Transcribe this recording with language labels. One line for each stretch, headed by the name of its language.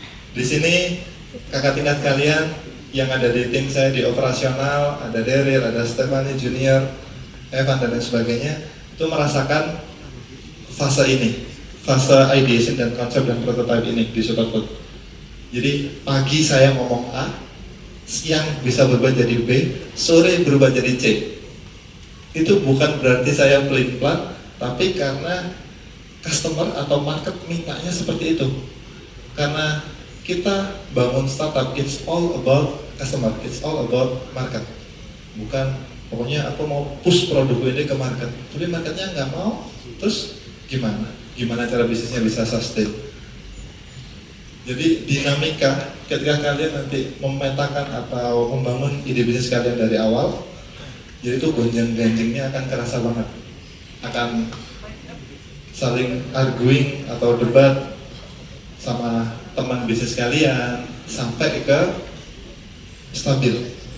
Indonesian: Di sini kakak tingkat kalian yang ada di tim saya di operasional, ada Daryl, ada Stephanie Junior, Evan dan lain sebagainya, itu merasakan fase ini, fase ideation dan konsep dan prototype ini di Superfood. Jadi pagi saya ngomong A, siang bisa berubah jadi B, sore berubah jadi C. Itu bukan berarti saya pelin-pelan, tapi karena customer atau market mintanya seperti itu. Karena kita bangun startup,
English: it's all about customer, it's all about market.
Indonesian: Bukan, pokoknya aku mau push produk ini ke market, tapi marketnya nggak mau, terus gimana? Gimana cara bisnisnya bisa sustain? Jadi dinamika ketika kalian nanti memetakan atau membangun ide bisnis kalian dari awal, jadi itu gonjang-ganjingnya akan kerasa banget, akan saling arguing atau debat sama teman bisnis kalian sampai ke stabil.